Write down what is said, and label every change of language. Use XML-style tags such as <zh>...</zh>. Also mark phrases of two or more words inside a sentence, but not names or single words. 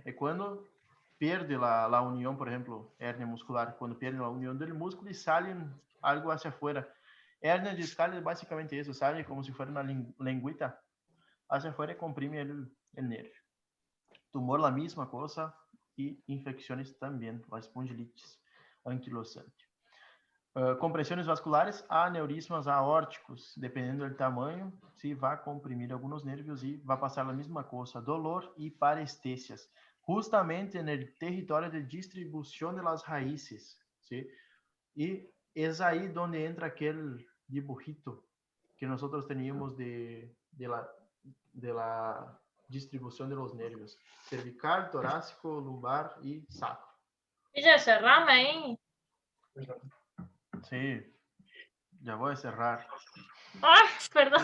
<es>Es cuando pierde la unión, por ejemplo, hernia muscular, cuando pierde la unión del músculo y sale algo hacia afuera. Hernia discal es básicamente eso, sale como si fuera una lengüita hacia afuera y comprime el nervio. Tumor, la misma cosa, y infecciones también, la espondilitis. anquilosante.</es> <pt>Compressões vasculares, aneurismas aórticos, dependendo do tamanho, se vai comprimir alguns nervios e vai passar a mesma coisa, dolor e parestesias, justamente no território de distribuição das raízes, ¿sí? E é aí onde entra aquele dibujito que nós</pt> <es>teníamos de la</es> <pt>distribuição</pt> <es>de los nervios,</es> <pt>cervical, torácico, lumbar e sacro.</pt> <es>Y ya cerrame ahí. Sí, ya voy a cerrar. Ay, perdón.</es>